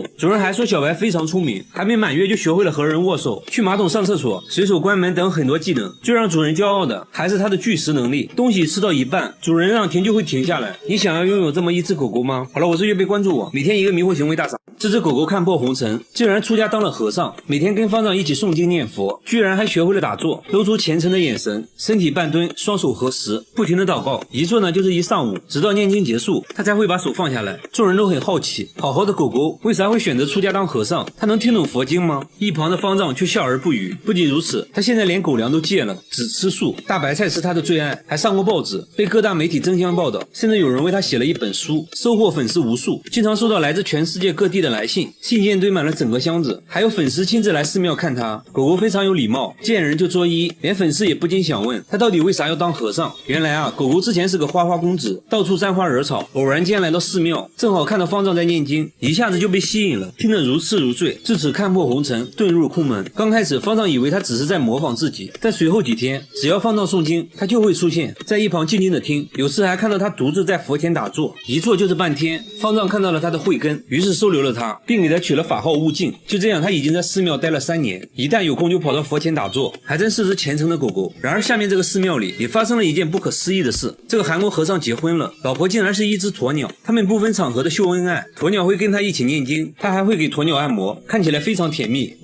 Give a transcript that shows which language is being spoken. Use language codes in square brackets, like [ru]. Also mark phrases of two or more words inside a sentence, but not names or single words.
[zh] 主人還說小白非常聰明，還沒滿月就學會了和人握手、去馬桶上廁所、隨手關門等很多技能。最讓主人驕傲的還是他的拒食能力，東西吃到一半，主人讓停就會停下來。你想要擁有這麼一只狗狗嗎？好了，我是岳飛，關注我，每天一個迷惑行為大賞。這只狗狗看破紅塵，竟然出家當了和尚，每天跟方丈一起誦經念佛，居然還學會了打坐，露出虔誠的眼神，身體半蹲，雙手合十，不停的禱告，一坐呢就是1上午，直到念經結束。度，他才会把手放下来。众人都很好奇，好好的狗狗为啥会选择出家当和尚？他能听懂佛经吗？一旁的方丈却笑而不語。不仅如此，他现在连狗粮都戒了，只吃素，大白菜是他的最爱，還上過報紙，被各大媒體爭相報道，甚至有人為他寫了一本書，收穫粉絲無數，經常收到來自全世界各地的來信，信件堆滿了整個箱子，還有粉絲親自來寺廟看他。狗狗非常有禮貌，見人就作揖，連粉絲也不禁想問他到底為啥要當和尚。原來啊，狗狗之前是個花花公子，到處沾花惹草，偶然間來到寺廟，正好看到方丈在念經，一下子就被吸引了，聽得如痴如醉，自此看破紅塵，遁入空門。剛開始方丈以為他只是在模仿自己，但隨後幾天只要方丈誦經，他就會出現在一旁靜靜的聽，有時還看到他獨自在佛前打坐，一坐就是半天。方丈看到了他的慧根，於是收留了他，並給他取了法號悟淨。就這樣，他已經在寺廟待了3年，一旦有空就跑到佛前打坐，還真是只虔誠的狗狗。然而下面這個寺廟裡也發生了一件不可思議的事，這個韓國和尚結婚了，老婆竟然是一隻鴕鳥，他們不分場合的秀恩愛，鴕鳥會跟他一起念經，他還會給鴕鳥按摩，看起來非常甜蜜。